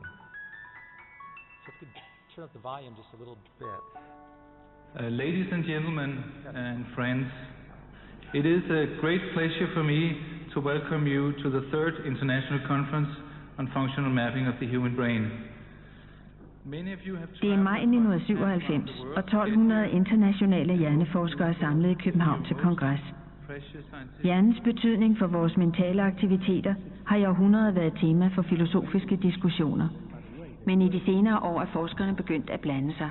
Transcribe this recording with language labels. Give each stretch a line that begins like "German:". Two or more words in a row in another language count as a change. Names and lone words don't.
English: So if you could turn up the volume just a little bit. Ladies and gentlemen and friends, it is a great pleasure for me to welcome you to the third International Conference on Functional Mapping of the Human Brain.
Danish: Det er maj 1997, og 1200 internationale hjerneforskere samlet i København til kongres. Hjernens betydning for vores mentale aktiviteter har i århundreder været tema for filosofiske diskussioner. Men i de senere år er forskerne begyndt at blande sig.